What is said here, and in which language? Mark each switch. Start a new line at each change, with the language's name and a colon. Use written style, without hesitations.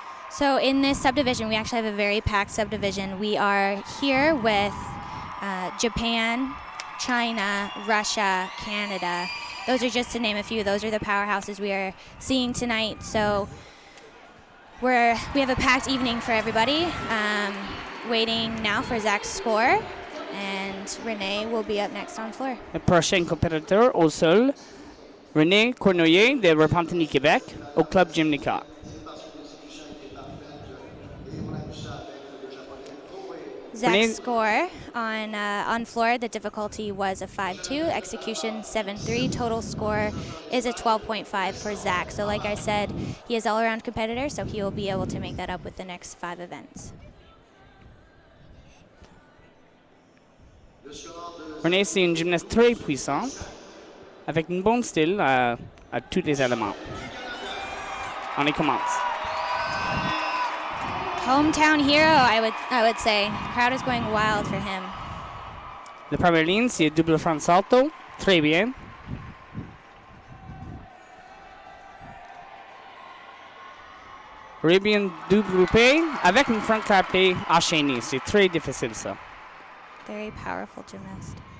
English: So in this subdivision, we actually have a very packed subdivision. We are here with Japan, China, Russia, Canada. Those are just to name a few. Those are the powerhouses we are seeing tonight. So we have a packed evening for everybody. Waiting now for Zach's score, and Renee will be up next on floor.
French: Le prochain compétiteur au sol, René Cournoyer de Repentigny, Québec, au Club Gymnica.
English: Zach's score on floor, the difficulty was a 5.2, execution 7.3, total score is a 12.5 for Zach. So like I said, he is all-around competitor, so he will be able to make that up with the next 5 events.
French: René, c'est une gymnaste très puissante, avec une bonne style à tous les éléments. On y commence.
English: Hometown hero, I would say. Crowd is going wild for him.
French: La première ligne, c'est double front salto. Très bien. Arabian double groupé avec une front clapée enchaînée. C'est très difficile, ça.
English: Very powerful gymnast.